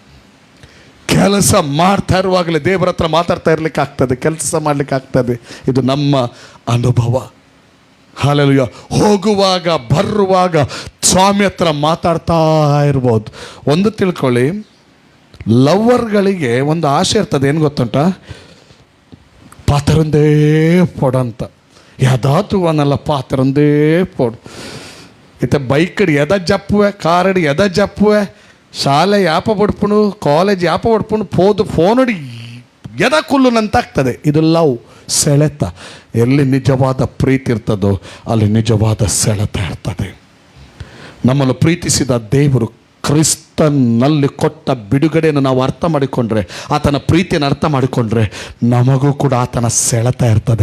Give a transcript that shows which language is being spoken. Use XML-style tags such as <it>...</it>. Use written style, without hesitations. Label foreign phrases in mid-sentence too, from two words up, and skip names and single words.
<kn>ಕೆಲಸ ಮಾಡ್ತಾ ಇರುವಾಗಲೇ ದೇವರ ಹತ್ರ ಮಾತಾಡ್ತಾ ಇರಲಿಕ್ಕಾಗ್ತದೆ, ಕೆಲಸ ಮಾಡಲಿಕ್ಕಾಗ್ತದೆ. ಇದು ನಮ್ಮ ಅನುಭವ. ಹಲ್ಲೆಲೂಯಾ. ಹೋಗುವಾಗ ಬರುವಾಗ ಸ್ವಾಮಿ ಹತ್ರ ಮಾತಾಡ್ತಾ ಇರ್ಬೋದು. ಒಂದು ತಿಳ್ಕೊಳ್ಳಿ, ಲವ್ವರ್ಗಳಿಗೆ ಒಂದು ಆಸೆ ಇರ್ತದೆ. ಏನು ಗೊತ್ತುಂಟ?</kn> <tcy>ಪಾತ್ರೊಂದೇ ಪೊಡಂತ ಯಾದಾತು ಅನ್ನಲ್ಲ, ಪಾತ್ರೊಂದೇ ಪೊಡು. ಇತ್ತ ಬೈಕಡಿ ಎದ ಜಪ್ಪುವೆ, ಕಾರಡಿ ಎದ ಜಪ್ಪುವೆ, ಶಾಲೆ ಯಾಪ ಪಡ್ಪುಣು, ಕಾಲೇಜ್ ಯಾಪ ಪಡ್ಪುಣು, ಪೋದು ಫೋನಡಿ ಎದ ಕುಲ್ಲುನಂತಾಗ್ತದೆ.</tcy> <kn>ಇದು ಲವ್, ಸೆಳೆತ. ಎಲ್ಲಿ ನಿಜವಾದ ಪ್ರೀತಿ ಇರ್ತದೋ ಅಲ್ಲಿ ನಿಜವಾದ ಸೆಳೆತ ಇರ್ತದೆ. ನಮ್ಮನ್ನು ಪ್ರೀತಿಸಿದ ದೇವರು ಕ್ರಿಸ್ತನಲ್ಲಿ ಕೊಟ್ಟ ಬಿಡುಗಡೆಯನ್ನು ನಾವು ಅರ್ಥ ಮಾಡಿಕೊಂಡ್ರೆ, ಆತನ ಪ್ರೀತಿಯನ್ನು ಅರ್ಥ ಮಾಡಿಕೊಂಡ್ರೆ ನಮಗೂ ಕೂಡ ಆತನ ಸೆಳೆತ ಇರ್ತದೆ.</kn>